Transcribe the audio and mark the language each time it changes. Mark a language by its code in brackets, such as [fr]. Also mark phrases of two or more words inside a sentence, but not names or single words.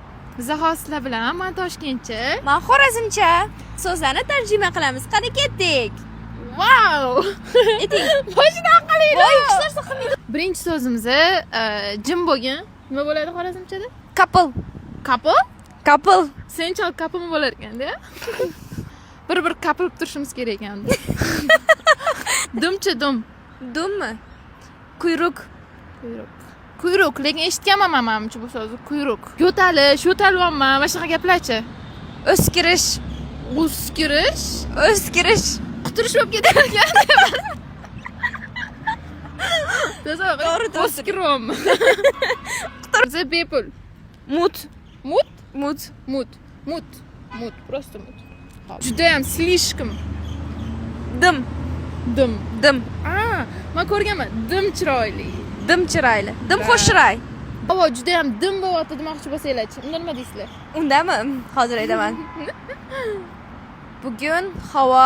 [uz] Biza hosila bilan men Toshkentcha. Men Xorazmcha. So'zlarni tarjima qilamiz. Qani ketdik. Wow! Eting. Boshidan qilinglar. Voy, ishlar so'qmaydi. Birinchi so'zimiz jim bo'lgin. Nima bo'ladi Xorazmchada? Couple. Couple? Couple. Senchalik couple bo'lar ekanda. Bir couple turishimiz kerak ekanda. Dumchi dum. Dummi? Quyruq. Quyruq, lekin eshitganman men menimcha bu so'zni quyruq. Yo'talish, yo'talyapman, mana shunaqa gaplarchi. O'skirish. O'skirish, O'skirish. quturish bo'lib ketar ekan. To'g'ri, o'skiryapman. Biza bepul. Mut. Mut? Mut. Mut, просто mut. Judayam slishkim. Dim. Dim. Men ko'rganman, dim chiroyli. Dim chiroyli. Dim xo'shray. Havo judayam dim bo'lyapti demoqchi bo'lsanglar-chi. Unda nima deysizlar? Undami? Hozir aytaman. Bugun havo